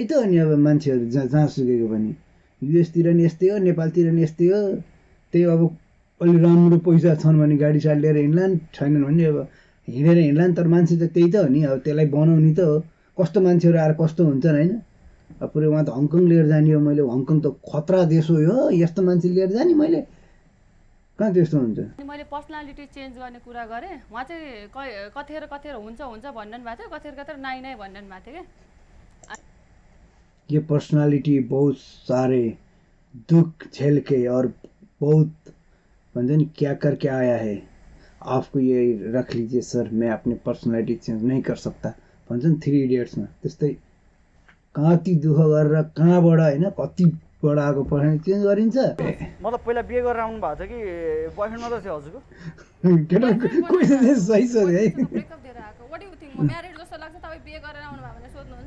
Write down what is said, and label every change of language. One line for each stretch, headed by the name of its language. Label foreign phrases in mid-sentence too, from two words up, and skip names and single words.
Nepali: त हो नि अब मान्छेहरू जहाँ सुकेको पनि युएसतिर नि यस्तै हो नेपालतिर नि यस्तै हो त्यही अब अलि राम्रो पैसा छन् भने गाडी साडी लिएर हिँड्लान् छैनन् भने अब हिँडेर हिँड्लान् तर मान्छे त त्यही त हो नि अब त्यसलाई बनाउने त हो कस्तो मान्छेहरू आएर कस्तो हुन्छन् होइन अब पुरै उहाँ त हङकङ लिएर जाने हो मैले हङकङ त खतरा देश हो यो यस्तो मान्छे लिएर जाने मैले कहाँ त्यस्तो हुन्छ अनि मैले
English: personality change
Nepali: गर्ने कुरा गरेँ उहाँ चाहिँ कतिखेर हुन्छ भन्नु भएको थियो कतिखेर नाइ भन्नु भएको थियो क्या
Hindi: ये पर्सनालिटी बहुत सारे दुख झेल के और बहुत
Nepali: भन्छ नि
Hindi: क्या करके आया है आपको ये रख लीजिए सर मैं अपनी
English: personality change
Hindi: नहीं कर सकता
Nepali: भन्छ नि 3 इडियट्समा त्यस्तै कति दुःख गरेर कहाँबाट होइन कतिबाट आएको
English: personality change
Nepali: गरिन्छ मतलब पहिला बिहे गरेर आउनु भएको थियो कि बोयफ्रेन्ड मात्रै थियो हजुरको केटा क्वेसन सही सोध्यो है ब्रेकअप दिएर आएको
English: what do you think
Nepali: म म्यारिड जस्तो लाग्छ तपाईँ बिहे गरेर आउनु भयो भने सोध्नुहुन्छ